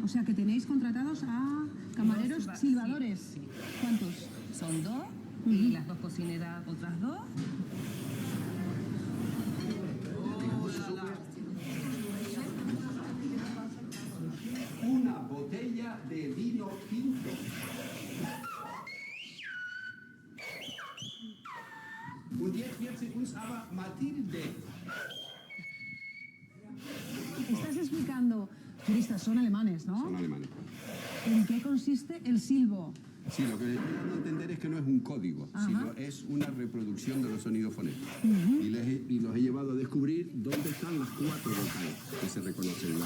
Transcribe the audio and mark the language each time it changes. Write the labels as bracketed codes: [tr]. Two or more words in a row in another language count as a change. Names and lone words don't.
[es] O sea que tenéis contratados a camareros silbadores. Sí. ¿Cuántos? Son 2 y las 2 cocineras otras 2. Una botella de vino tinto. [de] Und jetzt wird sie uns aber Mathilde. [es] Estás explicando, turistas son alemanes, ¿no? Son alemanes. ¿En qué consiste el silbo? Sí, lo que les estoy dando a entender es que no es un código, sino es una reproducción de los sonidos fonéticos. Y los he llevado a descubrir dónde están las 4 vocales que se reconocen.